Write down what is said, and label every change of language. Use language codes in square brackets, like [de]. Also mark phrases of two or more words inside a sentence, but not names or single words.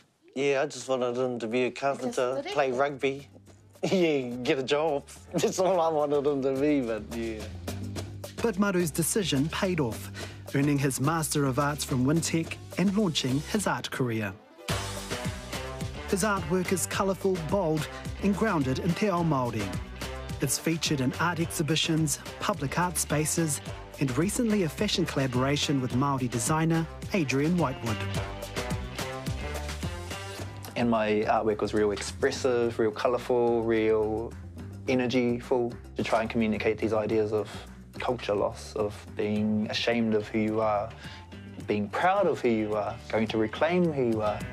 [en] Yeah, I just wanted him to be a carpenter, play rugby, yeah, get a job. That's all I wanted him to be, but yeah. But Maru's decision paid off, earning his Master of Arts from Wintec and launching his art career. His artwork is colourful, bold and grounded in [mi] te ao Māori. [en] It's featured in art exhibitions, public art spaces and recently a fashion collaboration with Māori designer Adrian Whitewood. And my artwork was real expressive, real colourful, real energyful, to try and communicate these ideas of culture loss, of being ashamed of who you are, being proud of who you are, going to reclaim who you are.